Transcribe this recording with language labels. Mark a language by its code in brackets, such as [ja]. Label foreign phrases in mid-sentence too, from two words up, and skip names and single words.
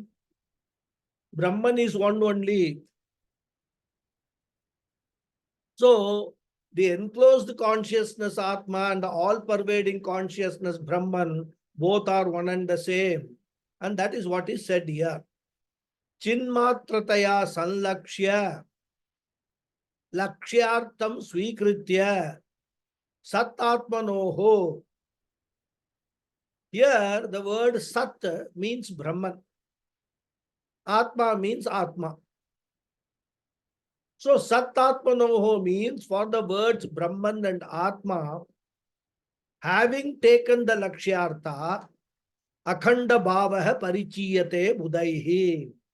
[en] Brahman is one only. So, the enclosed consciousness Atma and the all-pervading consciousness Brahman, both are one and the same. And that is what is said here. [sa] Chinmatrataya sanlakshya lakshyartam swikritya satatmanoho. [en] Here, the word Sat means Brahman. Atma means Atma. So, Satatmanoho means for the words Brahman and Atma, having taken the Lakshyartha, [sa] Akhanda Bhavaha Parichiyate Budaihi.